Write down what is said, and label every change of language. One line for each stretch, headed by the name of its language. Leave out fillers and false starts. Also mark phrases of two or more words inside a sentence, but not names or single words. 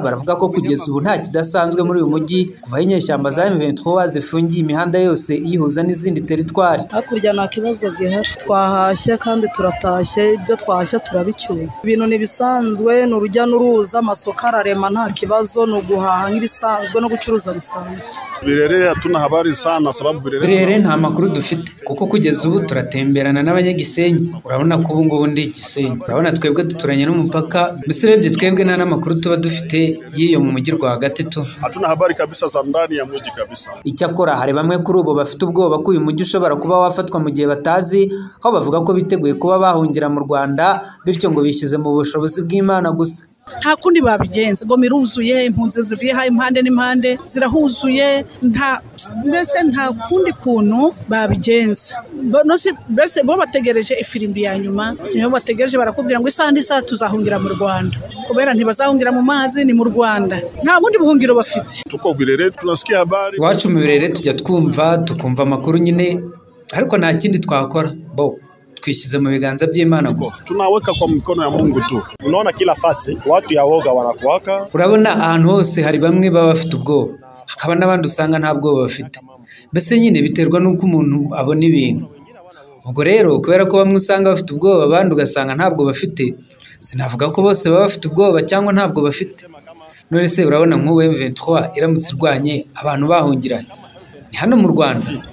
Kinyarwanda: Baravuga ko kugeza ubu nta kidasanzwe muri uyu mujyi kuva inyeshyamba za M23 zifungiye imihanda yose iyihuza n'izindi teritwari. Hakurya nta kibazo gihari, twahashye kandi turatashye, ibyo twahashye turabicyuye. Ibintu ni bisanzwe, ni urujya n'uruza, amasoko ararema, nta kibazo, ni uguhaha nk'ibisanzwe no gucuruza bisanzwe.
Swahili: Birere hatuna habari sana sababu
Kinyarwanda: Birere nta makuru dufite kuko kugeza ubu turatemberana n'abanyagisenyi. Urabona ko ubu ngubu ndi Gisenyi, urabona twebwe duturanye n'umupaka, mbese urebye twebwe nta n'amakuru tuba dufite y'iyo mu mujyi rwagati tu.
Swahili: Hatuna habari kabisa za ndani ya mujyi kabisa.
Kinyarwanda: Icyakora hari bamwe kuri ubu bafite ubwoba ko uyu mujyi ushobora kuba wafatwa mu gihe batazi, aho bavuga ko biteguye kuba bahungira mu Rwanda, bityo ngo bishyize mu bushobozi bw'Imana gusa. Nta kundi babigenza, Goma iruzuye, impunzi zivuye ha impande n'impande zirahuzuye, mbese nta kundi kuntu babigenza. Mbese bo bategereje ifirimbi ya nyuma, niho bategereje barakubwira ngo isaha tuzahungira mu Rwanda, kubera ntibazahungira mu mazi, ni mu Rwanda, nta bundi buhungiro bafite.
Swahili: Tuko Birere tunasikia habari,
Kinyarwanda: iwacu mu Birere tujya tukumva amakuru nyine, ariko nta kindi twakora, twishyize mu biganza by'Imana gusa.
Swahili: Tunaweka kwa mikono ya Mungu tu. Unaona kila fasi watu ya woga wanakuwaka.
Kinyarwanda: Urabona ahantu hose hari bamwe baba bafite ubwoba, hakaba n'abandi usanga nta bwoba bafite. Mbese nyine biterwa n'uko umuntu abona ibintu. Ubwo rero kubera ko bamwe usanga bafite ubwoba, abandi ugasanga ntabwo bafite, sinavuga ko bose baba bafite ubwoba cyangwa ntabwo bafite. None se urabona nk'ubu M23 iramutse irwanye abantu bahungiranye ni hano mu Rwanda.